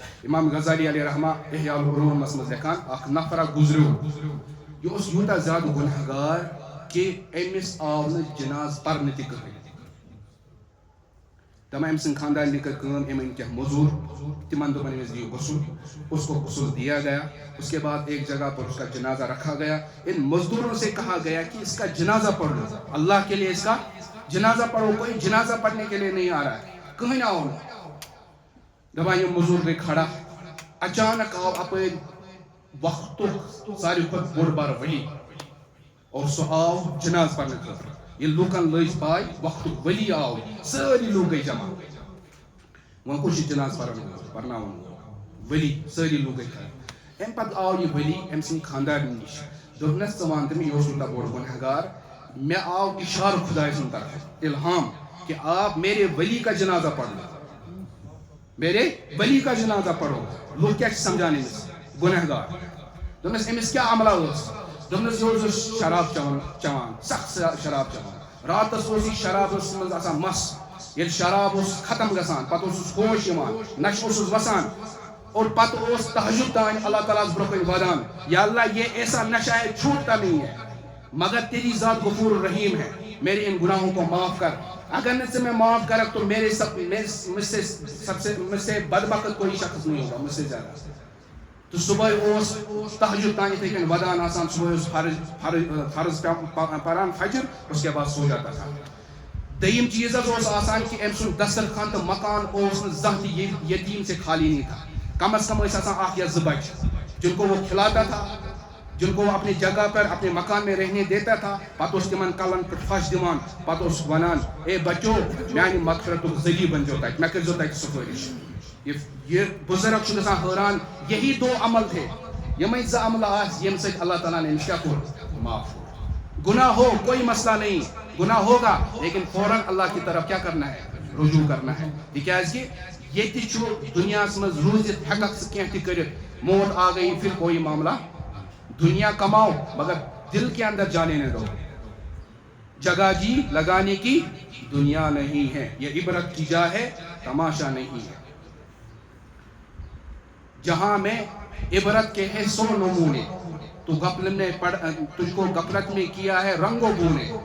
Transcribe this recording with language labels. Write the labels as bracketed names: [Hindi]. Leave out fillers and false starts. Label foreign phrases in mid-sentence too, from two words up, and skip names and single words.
[Kashmiri] امام غزالی علیہ رحمٰ احیاء العلوٗمس منٛز لیکھان اکھ نفرا گُزریو یہِ اوس یوٗتاہ زیادٕ گۄناہ گار کہ أمِس آو نہٕ جناز پرنہٕ تہِ کٕہٕنۍ. دپان أمۍ سٕنٛدۍ خاندارنہِ کٔر کٲم أمۍ أنۍ کینٛہہ موٚزوٗر تِمن دوٚپن أمِس دِیِو غسل. [Urdu] اس کو غسل دیا گیا. اس کے بعد ایک جگہ پر اس کا جنازہ رکھا گیا. ان مزدوروں سے کہا گیا کہ اس کا جنازہ پڑھو اللہ کے لیے اس کا جنازہ پڑھو. کوئی جنازہ پڑھنے کے لیے نہیں آ رہا ہے کہیں آؤ نہٕ. [Kashmiri] دپان یِم مزوٗر گٔے کھڑا. اچانک آو اپٲرۍ وقتُک ساروی کھۄتہٕ بوٚڑ بارٕ ؤلی اور سُہ آو جناز پرنہٕ خٲطرٕ. ییٚلہِ لوٗکن لٔج پاے وقتُک ؤلی آو سٲری لوٗکھ گٔے جمع. وۄنۍ کُس چھُ جناز پرناوُن ؤلی سٲری لوٗکھ گٔے کھڑا. امہِ پتہٕ آو یہِ ؤلی أمۍ سٕنٛدِ خاندارنہِ نِش. دوٚپنس ژٕ ون تہٕ مےٚ یہِ اوس یوٗتاہ بوٚڑ گۄناہ گار مےٚ آو اِشارٕ خۄداے سٕنٛدِ طرفہٕ اِلہام کہ [Urdu] آپ میرے ولی کا جنازہ پڑھو [Kashmiri] میرے ولی کا جنازہ پڑھو. لوٗکھ کیٛاہ چھِ سمجھان أمِس گۄناہ گار. دوٚپنس أمِس کیٛاہ عملہ ٲس؟ دوٚپنس یہِ اوس شراب چٮ۪وان سخت شراب چٮ۪وان. راتس اوس یہِ شرابس منٛز آسان مس. ییٚلہِ شراب اوس ختم گژھان پتہٕ اوسُس ہوش یِوان نشہٕ اوسُس وسان اور پتہٕ اوس تہجد تانۍ اللہ تعالیٰ ہس برونٛہہ کَنۍ ودان [Urdu] یا اللہ یہ ایسا نشہ ہے چھوٹتا نہیں ہے مگر تیری ذات غفور الرحیم ہے میرے ان گناہوں کو معاف کر. [Kashmiri] اگر نہ ژٕ مےٚ معاف کرکھ [Urdu] تو مجھ سے بدبخت کوئی شخص نہیں ہوگا مجھ سے زیادہ. [Kashmiri] تو صبح اوس تہجد تانۍ یِتھٕے کٔنۍ ودان آسان. صبح اوس فرض پران فجر [Urdu] اس کے بعد سو جاتا تھا. [Kashmiri] دوٚیِم چیٖز حظ اوس آسان کہ أمۍ سُنٛد دسترخان تہٕ مکان اوس نہٕ زانٛہہ تہِ یتیٖم [Urdu] سے خالی نہیں تھا. [Kashmiri] کم از کم ٲسۍ آسان اکھ یا زٕ بچہِ [Urdu] جن کو وہ کھلاتا تھا جن کو وہ اپنی جگہ پر اپنے مکان میں رہنے دیتا تھا. [Kashmiri] پتہٕ اوس تِمن کلن پٮ۪ٹھ پھش دِوان پتہٕ اوس ونان اے بچو میانہِ مغفرتُک ذٔریعہٕ بنزیو تتہِ مےٚ کٔرزیو تتہِ سفٲرش. یہ بزرگ چھُ گژھان حٲران [Urdu] یہی دو عمل تھے [Kashmiri] یِمے زٕ عملہٕ آسہٕ ییٚمہِ سۭتۍ اللہ تعالیٰ نے أمِس کیٛاہ کوٚر معاف. [Urdu] گناہ ہو کوئی مسئلہ نہیں گناہ ہوگا لیکن فوراً اللہ کی طرف کیا کرنا ہے رجوع کرنا ہے. [Kashmiri] تِکیازِ کہِ ییٚتہِ چھُ دُنیاہس منٛز روٗزِتھ ہٮ۪ککھ ژٕ کینٛہہ تہِ کٔرِتھ [Urdu] موت آ گئی پھر کوئی معاملہ. دنیا کماؤ مگر دل کے اندر جانے نہ دو. جگہ جی لگانے کی دنیا نہیں ہے یہ عبرت کی جا ہے تماشا نہیں ہے. جہاں میں عبرت کے ہے 100 نمونے تو غفلت نے تجھ کو غفلت میں کیا ہے رنگ و بونے.